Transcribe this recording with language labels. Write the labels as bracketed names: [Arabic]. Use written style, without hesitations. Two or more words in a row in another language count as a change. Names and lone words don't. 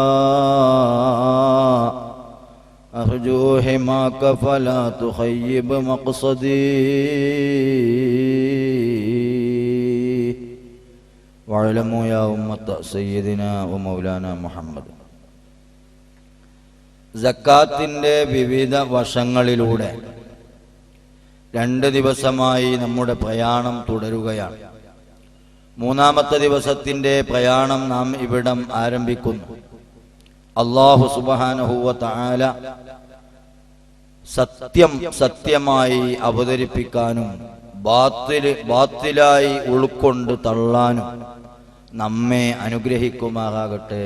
[Arabic] أرجو حماك فلا تخيب مقصدي واعلموا يا أمة سيدنا ومولانا محمد. [Malayalam] സക്കാത്തിന്റെ വിവിധ വശങ്ങളിലൂടെ 2 ദിവസമായി നമ്മുടെ പ്രയാണം തുടരുകയാണ്. 3-ാമത്തെ ദിവസത്തിന്റെ പ്രയാണം നാം ഇവിടം ആരംഭിക്കുന്നു. [Arabic] الله سبحانه وتعالى [Malayalam] സത്യം സത്യമായി അവതരിപ്പിക്കാനും ബാത്തിലായി ഉൾക്കൊണ്ട് തള്ളാനും നമ്മെ അനുഗ്രഹിക്കുമാറാകട്ടെ.